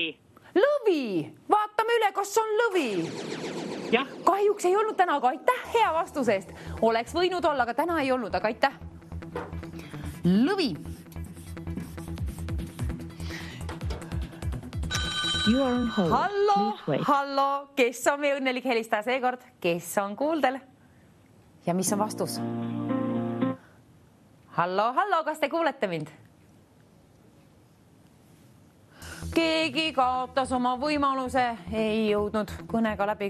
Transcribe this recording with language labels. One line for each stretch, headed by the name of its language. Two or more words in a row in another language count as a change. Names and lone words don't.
Estonian: Lõvi! Vaatame üle, kas on lõvi. Ja. Kahjuks ei olnud täna, aga aitäh hea vastuse eest. Oleks võinud olla, aga täna ei olnud, aga aitäh. Lõvi.
English: You are on hold. Please wait.
Estonian: Hallo, kes on meie õnnelik helistaja seekord? Kes on kuuldel? Ja mis on vastus? Hallo, kas te kuulete mind? Keegi kaotas oma võimaluse, ei jõudnud kõnega läbi.